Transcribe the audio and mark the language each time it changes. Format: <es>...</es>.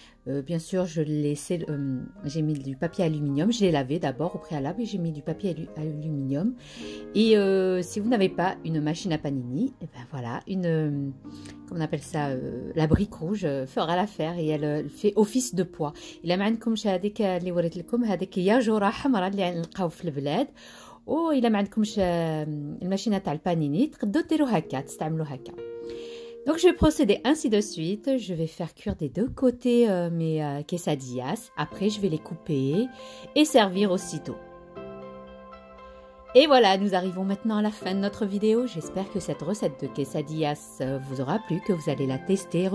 <fr>Bien sûr, j'ai mis du papier aluminium. Je l'ai lavé d'abord au préalable et j'ai mis du papier aluminium. Et si vous n'avez pas une machine à panini, et ben voilà, comment on appelle ça, la brique rouge fera l'affaire et elle fait office de poids.</fr> <ar>إلا ما عندكمش هذيك اللي وريت لكم هذيك ياجوره حمراء اللي نلقاو في البلاد إلا ما عندكمش الماشينه تاع البانيني تقدروا ديروا هكا تستعملوا هكا.</ar> <fr>Donc je vais procéder ainsi de suite, je vais faire cuire des deux côtés mes quesadillas, après je vais les couper et servir aussitôt. Et voilà, nous arrivons maintenant à la fin de notre vidéo. J'espère que cette recette de quesadillas vous aura plu, que vous allez la tester.</fr>